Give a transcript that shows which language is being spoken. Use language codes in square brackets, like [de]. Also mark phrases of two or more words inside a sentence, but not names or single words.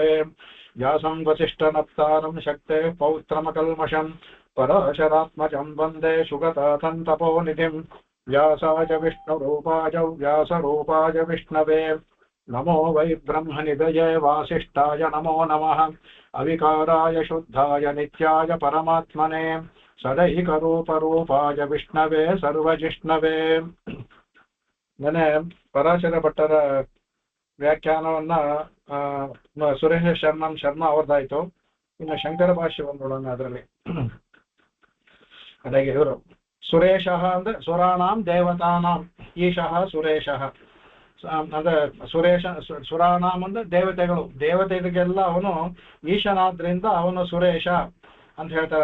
[sa] व्यासं वसिष्ठनप्तारं शक्तेः पौत्रमकल्मषं पराशरात्मजं वन्दे सुगतातन्तपोनिधिं व्यासाय विष्णुरूपाय व्यासरूपाय विष्णवे नमो वै ब्रह्मनिधये वासिष्ठाय नमो नमः अविकाराय शुद्धाय नित्याय परमात्मने सदैकरूपरूपाय विष्णवे सर्वजिष्णवे। [kn] मैंने ಪರಾಶರ ಭಟ್ಟರ ವ್ಯಾಖ್ಯಾನವನ್ನ ಸುರೇಶ ಶರ್ಮಾ ಅವರದಾಯಿತು. ಇನ್ನು ಶಂಕರ ಭಾಷ್ಯ ನೋಡೋಣ. ಅದರಲ್ಲಿ ಅದಾಗಿ ಇವರು ಸುರೇಶ ಅಂದ್ರೆ [sa] ಸುರಾಣಾಂ ದೇವತಾನಾಂ ಈಶಃ [kn] ಸುರೇಶ ಅಂದ್ರೆ ಸುರಾಣಾಂ ಅಂದ್ರೆ ದೇವತೆಗಳು, ದೇವತೆಗಳಿಗೆಲ್ಲ ಅವನು ಈಶನಾದ್ರಿಂದ ಅವನು ಸುರೇಶ ಅಂತ ಹೇಳ್ತಾರೆ.